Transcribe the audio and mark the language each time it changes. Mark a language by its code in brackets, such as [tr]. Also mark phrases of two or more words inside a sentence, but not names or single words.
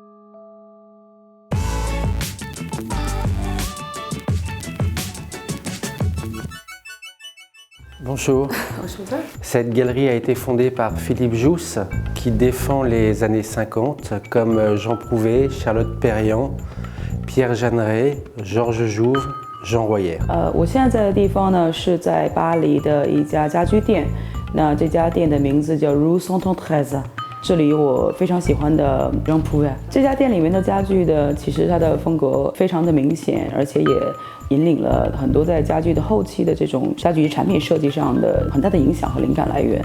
[fr] Bonjour. Cette galerie a été fondée par Philippe Jousse, qui défend les années 50, comme Jean Prouvé, Charlotte Perriand, Pierre Jeanneret, Georges Jouve, Jean Royer. [zh] 我现在在的地方呢是在巴黎的一家家居店，那这家店的名字叫 Rue Saint-Honoré。这里有我非常喜欢的 Jean Prouvé。这家店里面的家具的，其实它的风格非常的明显，而且也引领了很多在家具的后期的这种家具产品设计上的很大的影响和灵感来源。